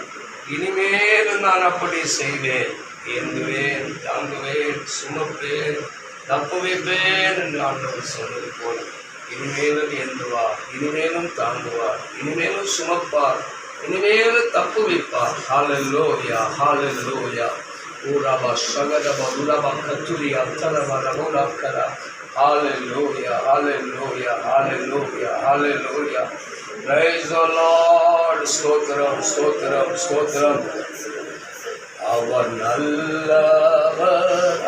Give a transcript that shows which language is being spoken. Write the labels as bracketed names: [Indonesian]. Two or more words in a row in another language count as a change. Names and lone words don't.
[Tamil] இனிமேலும் நான் அப்படி செய்வேன், ஏந்துவேன், தாங்குவேன், சுமப்பேன், தப்பு வைப்பேன் என்று ஆண்டவர் சொன்னது போல இனிமேலும் ஏந்துவார், இனிமேலும் தாங்குவார், இனிமேலும் சுமப்பார், இனிமேலும் தப்பு வைப்பார். ஹல்லேலூயா, ஹல்லேலூயா. Uraba shagadaba uraba katuri atalaba ramura kara. [English] Hallelujah, hallelujah, hallelujah, hallelujah. Praise the Lord. [Tamil] Stotram, stotram, stotram. அவர் நல்லவர்,